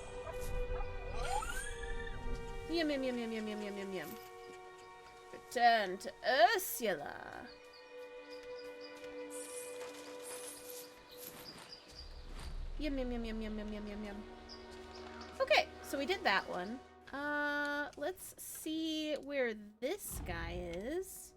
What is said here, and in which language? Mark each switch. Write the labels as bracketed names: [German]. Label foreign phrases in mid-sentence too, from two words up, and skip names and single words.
[English] Yum, yum, yum, yum, yum, yum, yum, yum, yum. Return to Ursula. Yum, yum, yum, yum, yum, yum, yum, yum, yum. Okay, so we did that one. Let's see where this guy is.